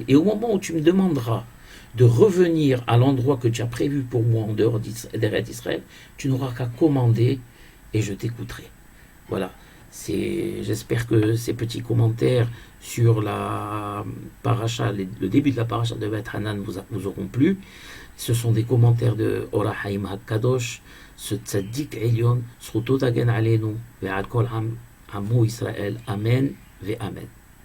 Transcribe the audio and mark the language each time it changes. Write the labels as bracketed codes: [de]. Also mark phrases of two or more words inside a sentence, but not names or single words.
[fr] Et au moment où tu me demanderas de revenir à l'endroit que tu as prévu pour moi en dehors des rêves d'Israël, tu n'auras qu'à commander et je t'écouterai. Voilà. J'espère que ces petits commentaires sur la paracha, le début de la paracha de Beth Hanan vous auront plu. Ce sont des commentaires de Or HaHaim HaKadosh, ce [he] צדיק עליון, זכותו תגן עלינו ועל כל עמו ישראל. אמן ואמן.